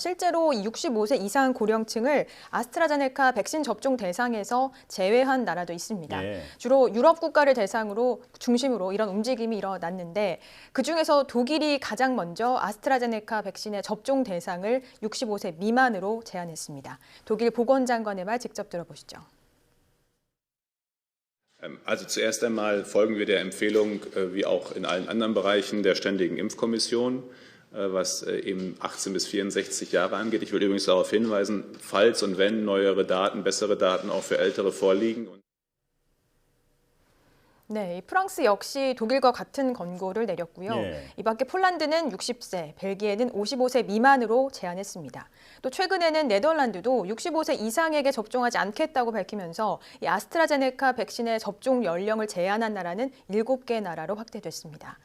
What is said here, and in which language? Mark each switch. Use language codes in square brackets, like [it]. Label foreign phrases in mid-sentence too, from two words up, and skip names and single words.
[ko] 실제로 65세 이상 고령층을 아스트라제네카 백신 접종 대상에서 제외한 나라도 있습니다. 예. 주로 유럽 국가를 중심으로 이런 움직임이 일어났는데, 그중에서 독일이 가장 먼저 아스트라제네카 백신의 접종 대상을 65세 미만으로 제한했습니다. 독일 보건장관의 말 직접 들어보시죠. [de] Also zuerst einmal folgen wir der Empfehlung, wie auch in allen anderen Bereichen der Ständigen Impfkommission, was eben 18 bis 64 Jahre angeht. Ich will übrigens darauf hinweisen, falls und wenn neuere Daten, bessere Daten auch für Ältere vorliegen. [ko] 네, 프랑스 역시 독일과 같은 권고를 내렸고요. 예. 이 밖에 폴란드는 60세, 벨기에는 55세 미만으로 제한했습니다. 또 최근에는 네덜란드도 65세 이상에게 접종하지 않겠다고 밝히면서 이 아스트라제네카 백신의 접종 연령을 제한한 나라는 7개 나라로 확대됐습니다.